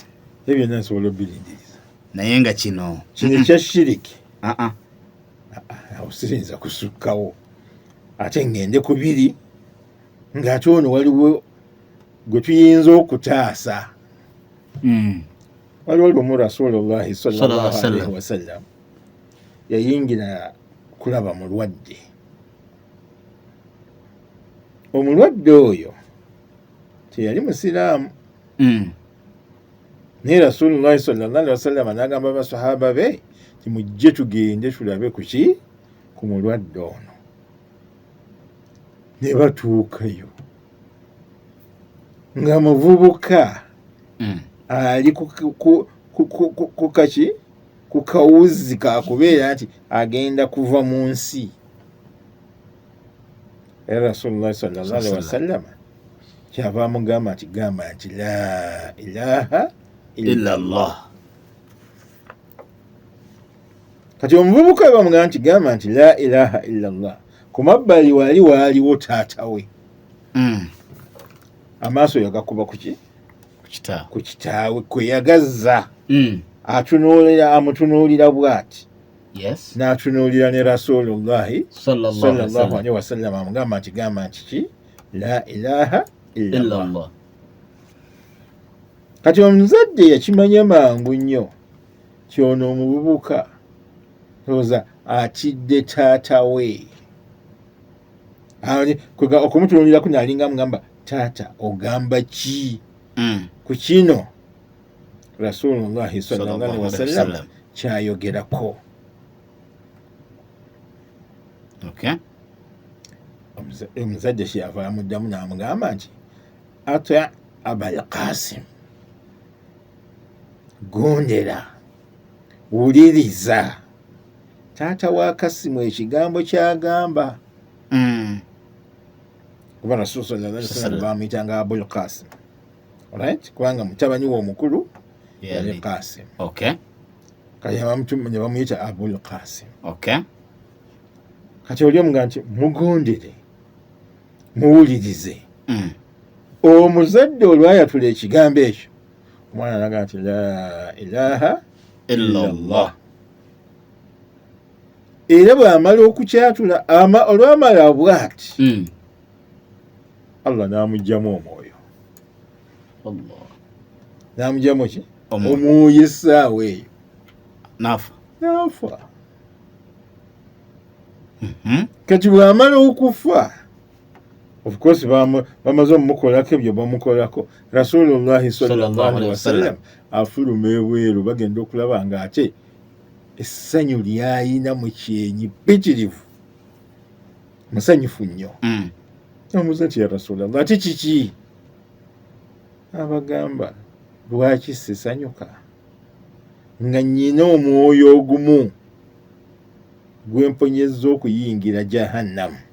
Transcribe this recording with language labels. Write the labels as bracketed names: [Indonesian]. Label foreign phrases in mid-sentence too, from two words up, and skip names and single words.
[Ganda] Ebyo byonna nsobola obirindiriza. Naye nga kino ekya shiriki awo siyinza kusukkawo ate ngende ku biri ng'ate ono waliwo gwe tuyinza okutaasa. Waliwo lumu [Arabic] رسول الله صلى الله عليه وسلم [Ganda] yayingira kulaba mulwadde. Omulwadde oyo teyali musiraamu. Naye [Arabic] رسول الله صلى الله عليه وسلم [Ganda] n'agamba abasahaba be nti mujje tugende tulabe ku mulwadde ono. Ne batuukayo nga muvubuka ali ku kawuzi kakubeera nti agenda kuva mu nsi. Era [Arabic] رسول الله صلى الله عليه وسلم [Ganda] kyava amugamba nti gamba nti [Arabic] لا إله إلا الله. [Ganda] Kati omuvubuka we bamugamba nti gamba nti [Arabic] لا إله إلا الله, [Ganda] ku mabbali waaliwo taata we. Amaaso yagakuba ku kitaawe kwe yagazza. Amutunuulira bw'ati. N'atunuulira ne [Arabic] رسول الله صلى الله عليه وسلم [Ganda] amugamba nti gamba nti ki [Arabic] لا إله إلا الله. [Ganda] Kati omuzadde yakimanya mangu nnyo kyono omuvubuka oza atidde taata we. Okumutunuulirako n'alinga amugamba taata ogamba ki ku kino [Arabic] رسول الله صلى الله عليه وسلم [Ganda] kyayogerako. Omuzadde kyeyava amuddamu n'amugamba nti [Arabic] أطع أبا القاسم, [Ganda] gondera wuliriza taata wa Kasimu ekigambo kyagamba. Kuba [Arabic] رسول صلى الله عليه وسلم [Ganda] bamuyitanga Abul Qasim, alright, kubanga mutabani we omukulu yali Qasim. Kati ne bamuyita Abul Qasim. Kati oli omugamba nti mugondere muwulirize. Omuzadde olwayatula ekigambo ekyo omwana n'agamba nti [Arabic] لا إله إلا الله. [Ganda] Era bw'amala okukyatula olwamala bw'ati Allah n'amugyamu omwoyo. N'amugyamu ki? Omwoyo essaawa eyo n'afa. Kati bw'amala okufa, [English] of course [Ganda] bamaze omumukolako ebyo bamukolako. [Arabic] رسول الله صلى الله عليه وسلم [Ganda] afuluma ebweru bagenda okulaba ng'ate essanyu lyayina mu kyenyi ppitirivu, musanyufu nnyo. Omubuuza nti [Arabic] يا رسول الله, [Ganda] ate kiki? Abagamba, lwaki sisanyuka nga nnyina omwoyo ogumu gwemponyezza okuyingira Jahannam.